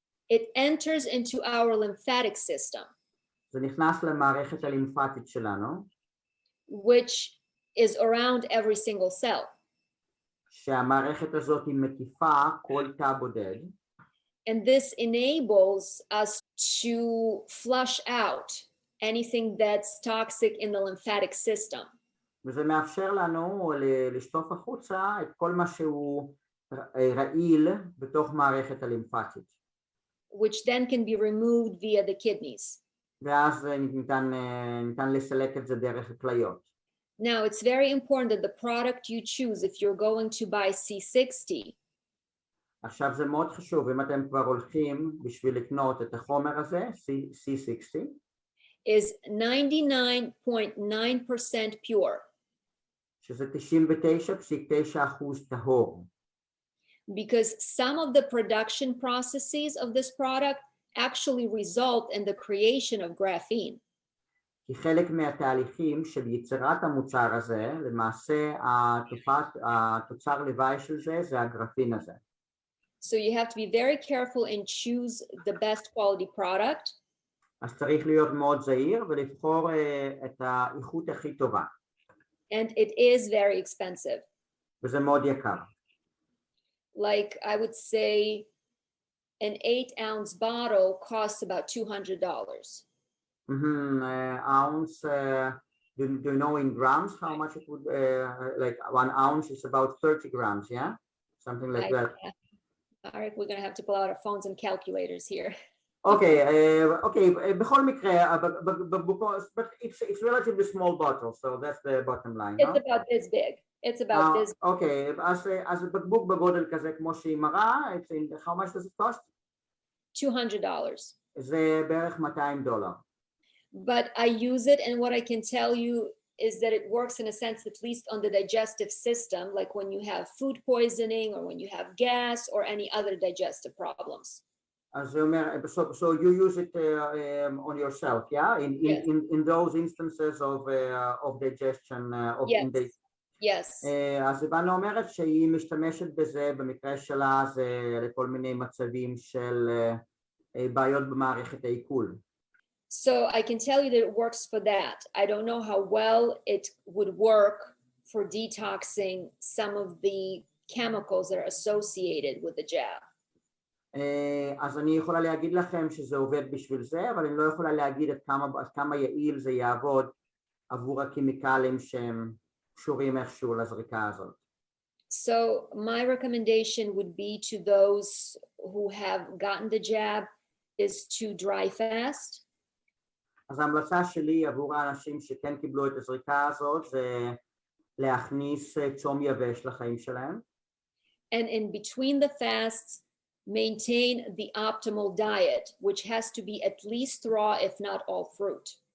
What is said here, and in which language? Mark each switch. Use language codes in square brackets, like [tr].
[en] it enters into our lymphatic system, [he] זה נכנס למערכת הלימפטית שלנו, [en] which is around every single cell. [he] שהמערכת הזאת היא מקיפה כל תא בודד. [en] And this enables us to flush out anything that's toxic in the lymphatic system. [he] וזה מאפשר לנו לשטוף החוצה את כל מה שהוא רעיל בתוך מערכת הלימפטית. [en] which then can be removed via the kidneys. [he] ואז ניתן לסלק את זה דרך הכליות. [en] Now, it's very important that the product you choose, if you're going to buy C60, [he] עכשיו זה מאוד חשוב, אם אתם כבר הולכים בשביל לקנות את החומר הזה, C60, [en] is 99.9% pure. [he] שזה 99.9% טהור. [en] Because some of the production processes of this product actually result in the creation of graphene. [he] כי חלק מהתהליכים של יצירת המוצר הזה, למעשה התוצר לוואי של זה הגרפין הזה. [en] So you have to be very careful and choose the best quality product. [he] אז צריך להיות מאוד זהיר ולבחור את האיכות הכי טובה. [en] And it is very expensive. [he] וזה מאוד יקר. [en] Like I would say an 8-ounce bottle costs about $200. Ounce, do you know in grams how much it would, like 1 ounce is about 30 grams, yeah? Something like that. Arik, we're going to have to pull out our phones and calculators here. Okay, [he] בכל מקרה, [en] but it's relatively small bottle, so that's the bottom line. It's about this big. It's about this. [he] Okay, אז בקבוק בגודל כזה כמו שהיא מראה, [en] how much does it cost? $200. [he] זה בערך $200. [en] But I use it, and what I can tell you is that it works in a sense, at least on the digestive system, like when you have food poisoning or when you have gas or any other digestive problems. So you use it on yourself, yeah? Yes. In those instances of digestion. Yes. Yes. [he] אז איבנה אומרת שהיא משתמשת בזה, במקרה שלה זה לכל מיני מצבים של בעיות במערכת העיכול. [en] So I can tell you that it works for that. I don't know how well it would work for detoxing some of the chemicals that are associated with the jab. [he] אז אני יכולה להגיד לכם שזה עובד בשביל זה, אבל אני לא יכולה להגיד עד כמה יעיל זה יעבוד עבור הכימיקלים שהם קשורים איכשהו לזריקה הזאת. [en] So my recommendation would be to those who have gotten the jab is to dry fast. [he] אז ההמלצה שלי עבור האנשים שכן קיבלו את הזריקה הזאת זה להכניס צום יבש לחיים שלהם. [en] And in between the fasts, maintain the optimal diet, which has to be at least raw, if not all fruit.